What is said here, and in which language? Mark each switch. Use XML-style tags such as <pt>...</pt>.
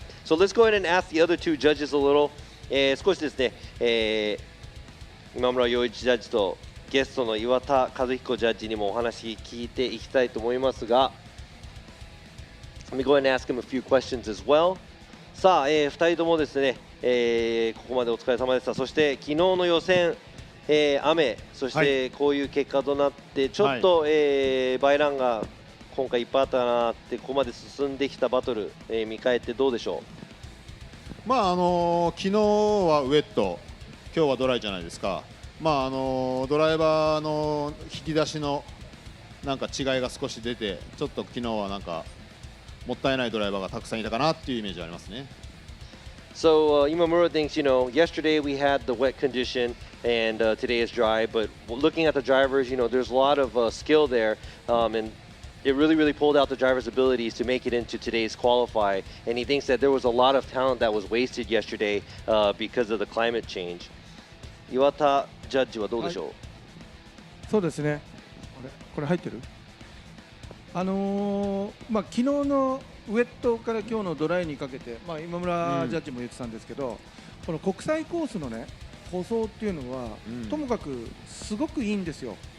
<en>So let's go ahead and ask the other two judges a little.</en> <ja>少しですね、今村洋一ジャッジとゲストの岩田和彦ジャッジにもお話聞いていきたいと思いますが、</ja> <en>Let me go ahead and ask him a few questions as well.</en> <ja>さあ、2人ともですね、ここまでお疲れ様でした。そして昨日の予選、雨、そしてこういう結果となって、ちょっと、バイランが今回いっぱいあったなって、ここまで進んできたバトル、見返ってどうでしょう。昨日はウェット、今日はドライじゃないですか。ドライバーの引き出しのなんか違いが少し出て、ちょっと昨日はなんかもったいないドライバーがたくさんいたかなっていうイメージがありますね。</ja> <en>So Imamura thinks, yesterday we had the wet condition and today is dry, but looking at the drivers, there's a lot of skill there, and it really pulled out the drivers' abilities to make it into today's qualify, and he thinks that there was a lot of talent that was wasted yesterday because of the climate change.</en> <ja>岩田ジャッジはどうでしょう。そうですね。これ入ってる？昨日のウェットから今日のドライにかけて、今村ジャッジも言ってたんですけど、この国際コースのね舗装っていうのは、ともかくすごくいいんですよ。</ja>